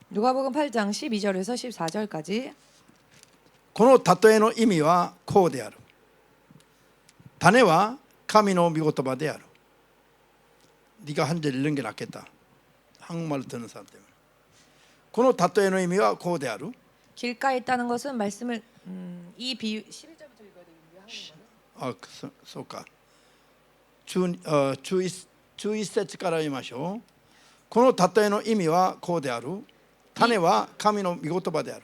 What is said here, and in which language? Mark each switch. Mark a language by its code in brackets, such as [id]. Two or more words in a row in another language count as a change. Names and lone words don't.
[ko] 누가복음 8장 12절에서 14절까지 [ja] この例えの意味はこうである。種は神の御言葉である。 [ko] 네가 한 절 읽는 게 낫겠다. 한국말 듣는 사람 때문에. [ja] この例えの意味はこうである。 [ko] 길가에 있다는 것은 말씀을 이 비유 11절부터 읽어야 되겠는데요. [ja] あ、そうか。11節から言いましょう。この例えの意味はこうである。種は神の御言葉である。